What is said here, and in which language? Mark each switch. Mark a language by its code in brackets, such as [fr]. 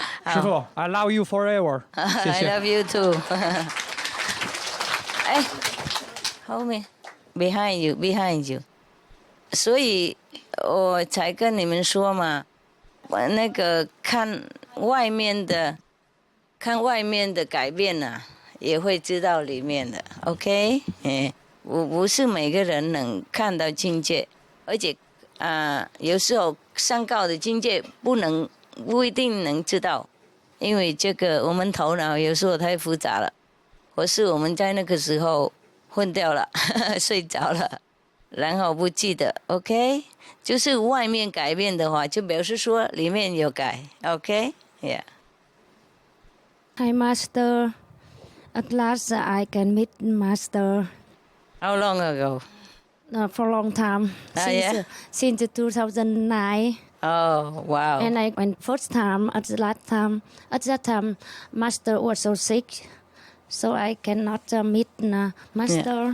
[en] 师傅 ，I love you forever。 [zh] 谢谢。 [en] I love you too 后面 ，behind you。 [zh] 所以我才跟你们说嘛，那个看外面的改变也会知道里面的 ，OK？我不是每个人能看到境界，而且有时候上高的境界不一定能知道，因为这个我们头脑有时候太复杂了，或是我们在那个时候昏掉了，睡着了，然后不记得 ，OK？就是外面改变的话，就表示说里面有改 ，OK？Yeah。 [en] Hi, Master. At last, I can meet Master. How long ago? For a long time. Since 2009. Oh, wow. And I went first time. At that time, Master was so sick, so I cannot meet Master.